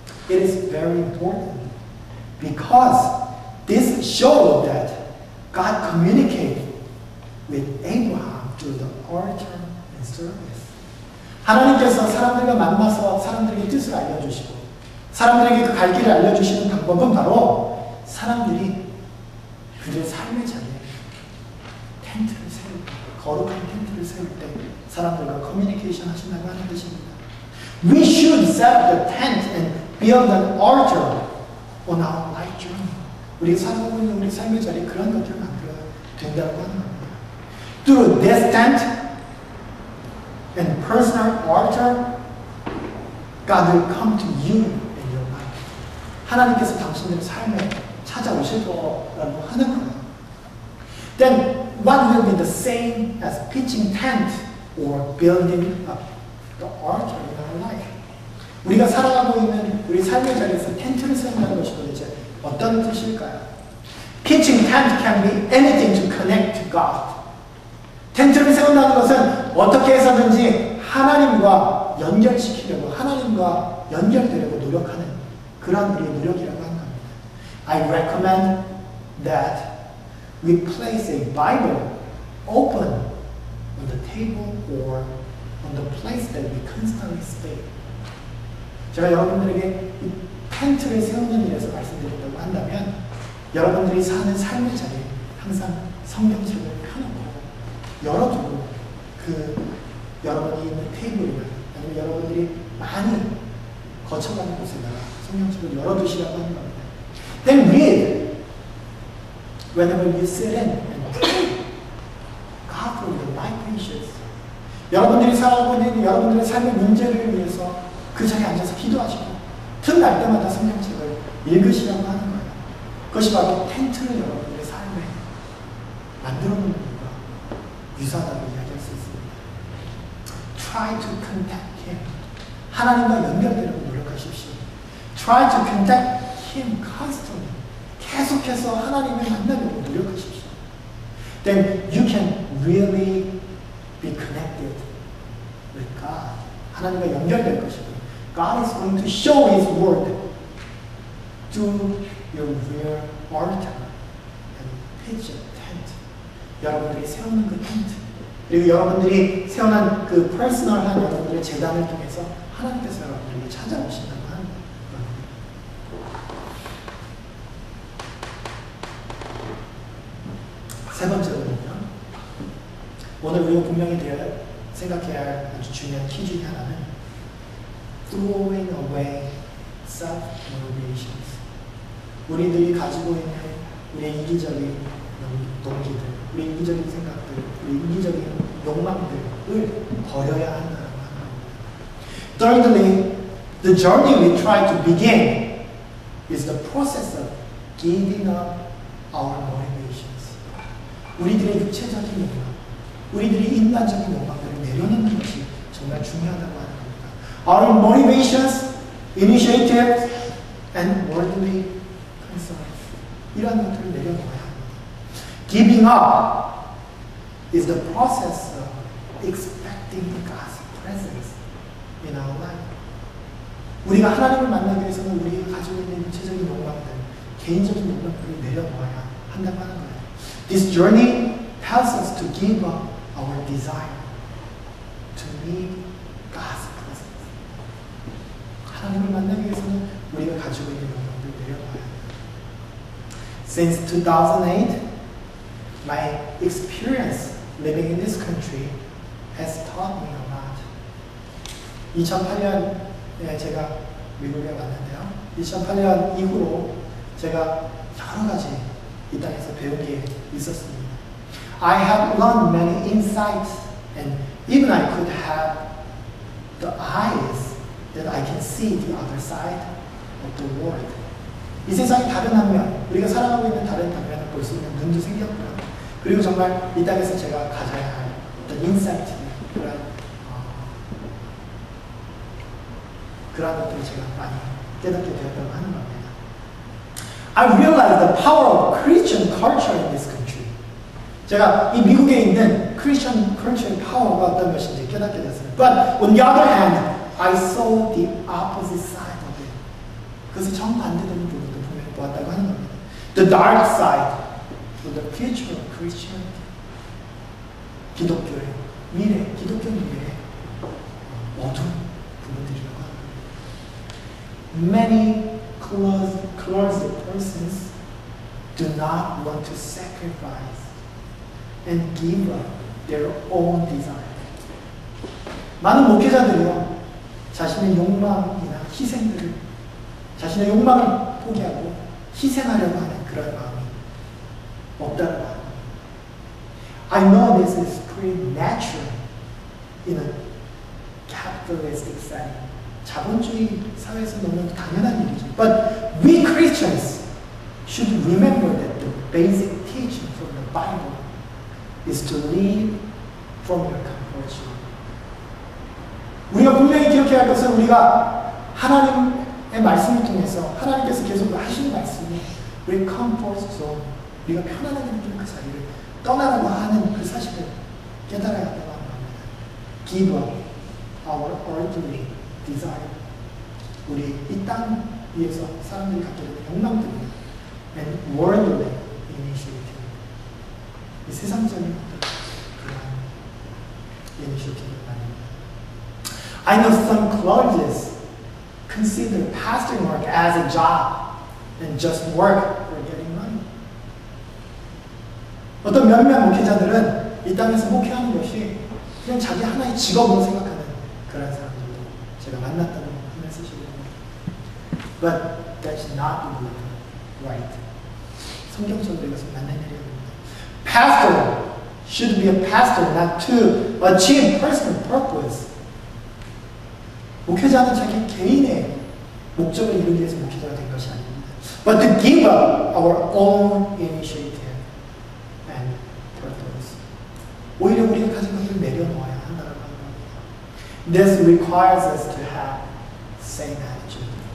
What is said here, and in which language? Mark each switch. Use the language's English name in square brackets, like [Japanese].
[English] It is very important because this showed that God communicated with Abraham through the altar and service. [Korean] 하나님께서 사람들과 만나서 사람들에게 뜻을 알려주시고 사람들에게 그 갈 길을 알려주시는 방법은 바로 사람들이 그들의 삶의 자리에 텐트를 세울 때, 거룩한 텐트를 세울 때 사람들과 커뮤니케이션 하신다고 하는 뜻입니다. [English] We should set up the tent and build an altar on our life journey. [Korean] 우리가 살아가고 있는 우리 삶의 자리에 그런 것들을 만들어야 된다고 하는 겁니다. [English] Through this tent and personal altar, God will come to you in your life. [Korean] 하나님께서 당신들의 삶에 찾아오실 거라고 하는 거예요. [English] Then what will be the same as pitching tent or building up the altar in our life? [Korean] 우리가 살아가고 있는 우리 삶의 자리에서 텐트를 세운다는 것이 도대체 어떤 뜻일까요? [English] Pitching tent can be anything to connect to God. [Korean] 텐트를 세운다는 것은 어떻게 해서든지 하나님과 연결시키려고, 하나님과 연결되려고 노력하는 그런 우리의 노력이라고 하는 겁니다. [English] I recommend that we place a Bible open on the table or on the place that we constantly stay. [Korean] 제가 여러분들에게 이 텐트를 세우는 일에서 말씀드린다고 한다면 여러분들이 사는 삶의 자리에 항상 성경책을 펴놓고 열어두고 그 여러분이 있는 테이블이나 아니면 여러분들이 많이 거쳐가는 곳에다가 성경책을 열어두시라고 하는 겁니다. [English] Then read whenever you sit in and pray God for your life issues. [Korean] 여러분들이 살아가고 있는 여러분들의 삶의 문제를 위해서 그 자리에 앉아서 기도하시고 틈날 때마다 성경책을 읽으시라고 하는 거예요. 그것이 바로 텐트를 여러분들의 삶에 만들어 놓는 것과 유사하다고 이야기할 수 있습니다. [English] Try to contact Him. [Korean] 하나님과 연결되려고 노력하십시오. [English] Try to contact Him constantly. [Korean] 계속해서 하나님을 만나려고 노력하십시오. [English] Then you can really be connected with God. [Korean] 하나님과 연결될 것이고 [English] God is going to show His word to your real altar and pitch a tent. [Korean] 여러분들이 세우는 그 텐트 그리고 여러분들이 세워난 그 퍼스널한 여러분들의 재단을 통해서 하나님께서 여러분들에게 찾아오신다고 하는 거예요. 세 번째로는요. 오늘 우리가 분명히 생각해야 할 아주 중요한 키 중에 하나는 [English] throwing away self-motivations. [Korean] 우리들이 가지고 있는 우리의 이기적인 동기들, 우리 이기적인 생각들, 우리 이기적인 욕망들을 버려야 한다고 하는 겁니다. [English] Thirdly, the journey we try to begin is the process of giving up our motivations. [Korean] 우리들의 육체적인 욕망, 우리들의 인간적인 욕망들을 내려놓는 것이 정말 중요하다고 하는 겁니다. [English] Our motivations, initiatives, and worldly concerns. [Korean] 이러한 것들을 내려놓아야 합니다. [English] Giving up is the process of expecting God's presence in our life. [Korean] 우리가 하나님을 만나기 위해서는 우리가 가지고 있는 육체적인 욕망들, 개인적인 욕망들을 내려놓아야 한다고 하는 거예요. [English] This journey helps us to give up our desire to meet God's presence. [Korean] 하나님을 만나기 위해서는 우리가 가지고 있는 욕망들을 내려놔야 합니다. [English] Since 2008, my experience living in this country has taught me a lot. [Korean] 2008년에 제가 미국에 왔는데요. 2008년 이후로 제가 여러 가지 이 땅에서 배운 게 있었습니다. [English] I have learned many insights and even I could have the eyes that I can see the other side of the world. [Korean] 이 세상의 다른 한면, 우리가 살아가고 있는 다른 단면을 볼 수 있는 눈도 생겼고요. 그리고 정말 이 땅에서 제가 가져야 할 어떤 인사이트들, 그런 것들을 제가 많이 깨닫게 되었다고 하는 겁니다. [English] I realized the power of Christian culture in this country. [Korean] 제가 이 미국에 있는 Christian culture의 파워가 어떤 것인지 깨닫게 됐습니다. [English] But on the other hand, I saw the opposite side of it. [Korean] 그것이 정반대되는 부분도 분명히 보았다고 하는 겁니다. [English] The dark side of the future of Christianity. [Korean] 기독교의 미래, 기독교 미래의 어두운 부분들이라고 합니다. [English] Many closed persons do not want to sacrifice and give up their own desire. [Korean] 많은 목회자들이요, 자신의 욕망이나 희생들을, 자신의 욕망을 포기하고 희생하려고 하는 그런 마음이 없다는 말. [English] I know this is pretty natural in a capitalistic setting. [Korean] 자본주의 사회에서 너무 당연한 일이죠. [English] But we Christians should remember that the basic teaching from the Bible is to live from your comfort zone. [Korean] 우리가 분명히 기억해야 할 것은 우리가 하나님의 말씀을 통해서 하나님께서 계속 하시는 말씀이 우리 comfort zone, 우리가 편안하게 느끼는 그 자리를 떠나라고 하는 그 사실을 깨달아야 한다고 합니다. [English] Give up our earthly desire. [Korean] 우리 이 땅 위에서 사람들이 갖게 되는 욕망들입니다. [English] And worldly initiative. [Korean] 이 세상적인 그런 initiative를 말입니다. [English] I know some clergy consider pastoring work as a job and just work for getting money. [Korean] 어떤 몇몇 목회자들은 이 땅에서 목회하는 것이 그냥 자기 하나의 직업으로 생각하는 그런 사람들도 제가 만났다는 하는 사실입니다. [English] But that's not right. [Korean] 성경적으로 이것은 맞는 일입니다. [English] Pastor should be a pastor not to achieve personal purpose. [Korean] 목회자는 자기 개인의 목적을 이루기 위해서 목회자가 된 것이 아닙니다. [English] But to give up our own initiative and purpose. [Korean] 오히려 우리가 가진 것을 내려놓아야 한다고 하는 겁니다. [English] This requires us to have same attitude.